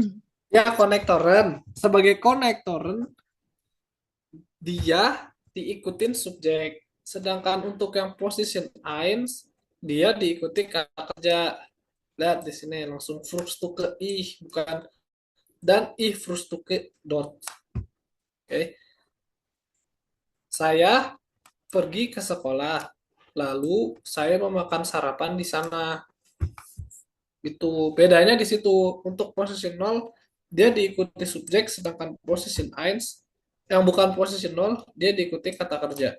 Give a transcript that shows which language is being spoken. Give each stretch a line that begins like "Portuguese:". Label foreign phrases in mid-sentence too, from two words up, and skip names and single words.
Indonesian: Ya, konektoren. Sebagai konektoren, dia diikutin subjek. Sedangkan untuk yang position 1, dia diikuti kata kerja. Lihat di sini langsung
German: Frühstücke ich,
Indonesian: bukan dan
German: ich Frühstücke dort.
Indonesian: Oke. Saya pergi ke sekolah, lalu saya memakan sarapan di sana. Itu bedanya di situ. Untuk position 0, dia diikuti subjek, sedangkan position 1 yang bukan position 0, dia diikuti kata kerja.